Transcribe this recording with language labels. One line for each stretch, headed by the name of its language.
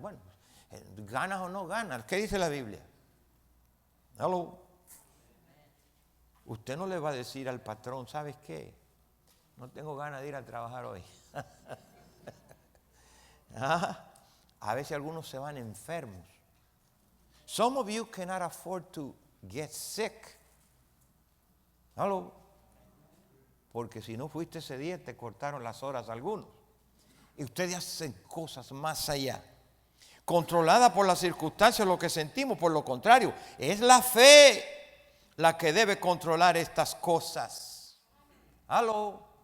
Spanish: Bueno, ganas o no ganas, ¿qué dice la Biblia? ¿Aló? Usted no le va a decir al patrón, ¿sabes qué? No tengo ganas de ir a trabajar hoy. A veces algunos se van enfermos.
English: Some of you cannot afford to get sick.
Spanish: ¿Aló? Porque si no fuiste ese día, te cortaron las horas a algunos. Y ustedes hacen cosas más allá. Controlada por las circunstancias, lo que sentimos. Por lo contrario, es la fe la que debe controlar estas cosas. Aló.